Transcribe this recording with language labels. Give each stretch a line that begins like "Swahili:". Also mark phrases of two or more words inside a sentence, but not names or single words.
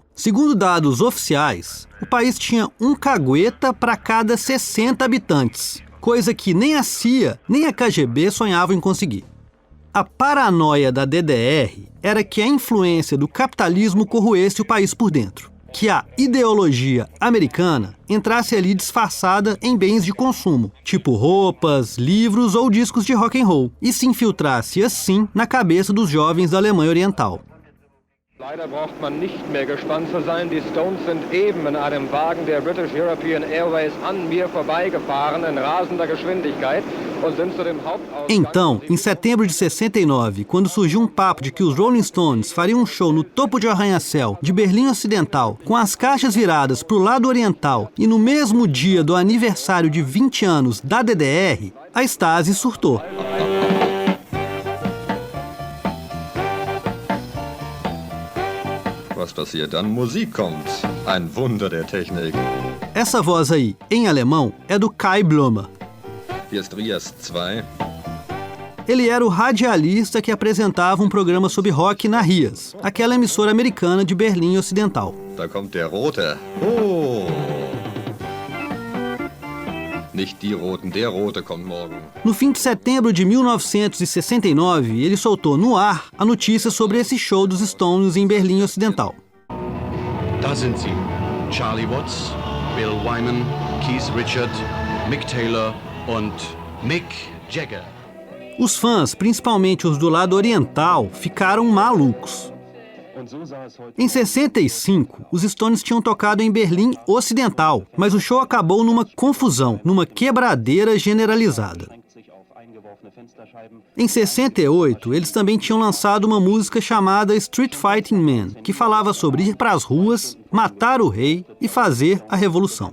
Portuguese: Segundo dados oficiais, o país tinha um cagueta para cada 60 habitantes, coisa que nem a CIA nem a KGB sonhavam em conseguir. A paranoia da DDR era que a influência do capitalismo corroesse o país por dentro, que a ideologia americana entrasse ali disfarçada em bens de consumo, tipo roupas, livros ou discos de
English: rock and roll,
Portuguese: e se infiltrasse assim na cabeça dos jovens da Alemanha Oriental.
German: Leider braucht man nicht mehr gespannt zu sein. Die Stones sind eben in einem Wagen der British European Airways an mir vorbeigefahren in rasender Geschwindigkeit und sind zu dem Hauptausgang...
Portuguese: Então, em setembro de 69, quando surgiu um papo de que os Rolling Stones fariam um show no topo de arranha-céu de Berlim Ocidental, com as caixas viradas para o lado oriental e no mesmo dia do aniversário de 20 anos da DDR, a Stasi surtou.
German: Was passiert dann? Musik kommt. Ein Wunder der Technik.
Portuguese: Essa voz aí, em alemão, é do Kai Blumer.
German: Hier ist Rias 2.
Portuguese: Ele era o radialista que apresentava um programa sobre rock na Rias, aquela emissora americana de Berlim Ocidental.
German: Da kommt der Rote. Oh! Nicht die Roten, der Rote kommt morgen.
Portuguese: No fim de setembro de 1969, ele soltou no ar a notícia sobre esse show dos Stones em Berlim Ocidental.
German: Da sind sie. Charlie Watts, Bill Wyman, Keith Richards, Mick Taylor und Mick Jagger.
Portuguese: Os fãs, principalmente os do lado oriental, ficaram malucos. Em 65, os Stones tinham tocado em Berlim Ocidental, mas o show acabou numa confusão, numa quebradeira generalizada. Em 68, eles também tinham lançado uma música chamada Street Fighting Man, que falava sobre ir para as ruas, matar o rei e fazer a revolução.